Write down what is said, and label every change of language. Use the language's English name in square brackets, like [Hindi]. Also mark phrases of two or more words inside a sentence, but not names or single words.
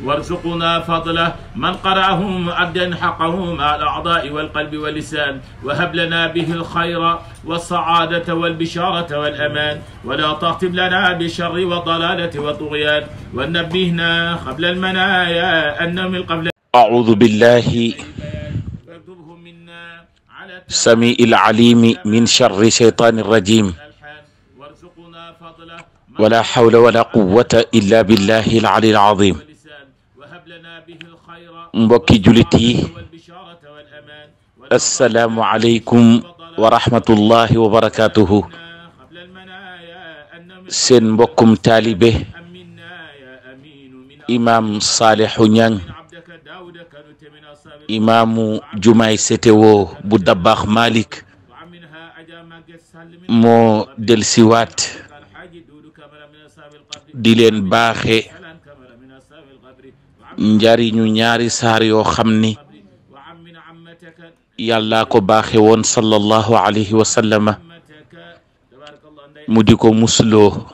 [Arabic] وارزقنا فضله من قرأه مؤدا حقه مع الأعضاء والقلب واللسان وهب لنا به الخير والسعادة والبشارة والأمان ولا تختم لنا بالشر والضلالة والطغيان ونبهنا قبل المنايا أن من قبل أعوذ بالله السميع العليم من شر الشيطان الرجيم ولا حول ولا قوة إلا بالله العلي العظيم [Wolof] mbokki julit yi [Arabic] السلام عليكم ورحمة الله وبركاته [Wolof] seen mbokkum taalibe imam Salihu Niang imaamu jumaay CTO bu Dabakh Malick moo delsiwaat di leen baaxe njariñu ñaari saar yoo xam ni yàlla ko baaxe woon [Arabic] صلى الله عليه وسلم [Wolof] mu di ko musloo